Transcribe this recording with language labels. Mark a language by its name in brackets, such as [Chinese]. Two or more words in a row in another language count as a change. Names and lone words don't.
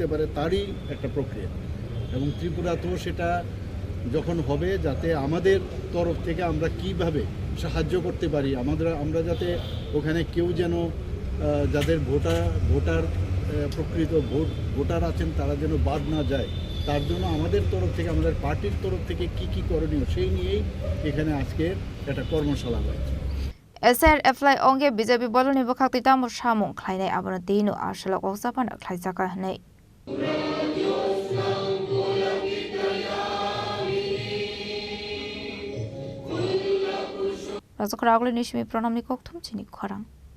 [Bangla] পারে তারই একটা প্রক্রিয়া এবং ত্রিপুরাতেও সেটা যখন হবে যাতে আমাদের তরফ থেকে আমরা কিভাবে সাহায্য করতে পারি আমরা যাতে ওখানে কেউ যেন যাদের ভোটার প্রকৃত ভোটার আছেন তারা যেন বাদ না যায় তার জন্য আমাদের তরফ থেকে আমাদের পার্টির তরফ থেকে কি করণীয় সেই নিয়েই এখানে আজকে একটা কর্মশালা হয়েছে [Kok Borok] SIR apply onge BJP boloni bokakti tamu shamung khlainai abono dinu Chasalo Kokchap Panda Khlaijakha hanai Rajakhor Agulini Chini Chini Khorang